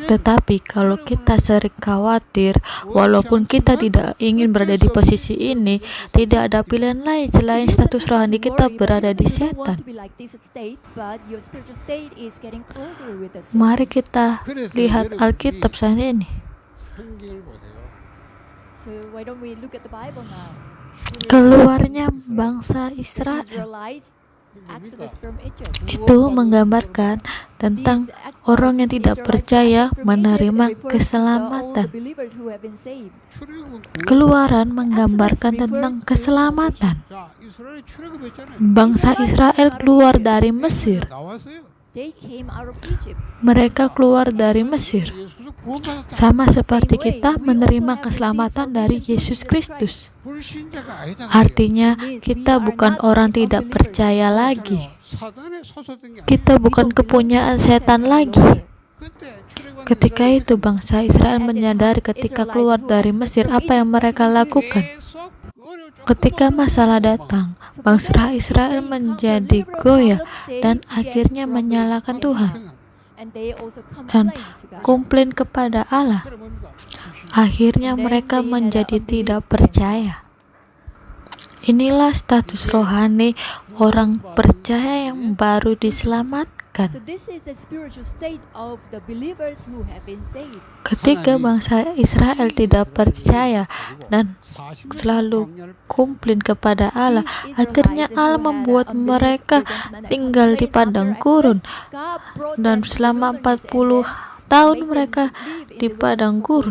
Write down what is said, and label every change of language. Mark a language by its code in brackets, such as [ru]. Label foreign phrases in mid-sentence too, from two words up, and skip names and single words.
[id] Tetapi kalau kita sering khawatir, walaupun kita tidak ingin berada di posisi ini, tidak ada pilihan lain selain status rohani kita berada di setan. Mari kita lihat Alkitab saat ini. [ko] 성경을 보세요. [en] So why don't we look at the Bible now? [id] Keluarnya bangsa Israel [en] Israelites Exodus from Egypt. [id] itu menggambarkan tentang orang yang tidak percaya menerima keselamatan. Keluaran menggambarkan tentang keselamatan. [ko] 자, 이스라엘이 출애굽했잖아요. [id] Bangsa Israel keluar dari Mesir. [ko] 나왔어요. [en] They came out of Egypt. [id] Mereka keluar dari Mesir. [ko] 예수도 구원받았다. [id] Sama seperti kita menerima keselamatan dari Yesus Kristus. [ko] 불신자가 아니다. [id] Artinya, kita bukan orang tidak percaya lagi. [ko] 사단에 소속된 게 [id] Kita bukan kepunyaan setan lagi. [ko] 그때 출애굽 [id] Ketika itu bangsa Israel menyadari ketika keluar dari Mesir apa yang mereka lakukan. Ketika masalah datang, bangsa Israel menjadi goyah dan akhirnya menyalahkan Tuhan [en] And they also [id] dan [en] complained to God. [id] komplain kepada Allah. Akhirnya mereka menjadi tidak percaya. Inilah status rohani orang percaya yang baru So diselamatkan. [en] this is the spiritual state of the believers who have been saved. [id] Ketika bangsa Israel tidak percaya dan selalu komplain kepada Allah, akhirnya Allah membuat mereka tinggal di padang gurun, dan selama 40 tahun mereka di padang gurun.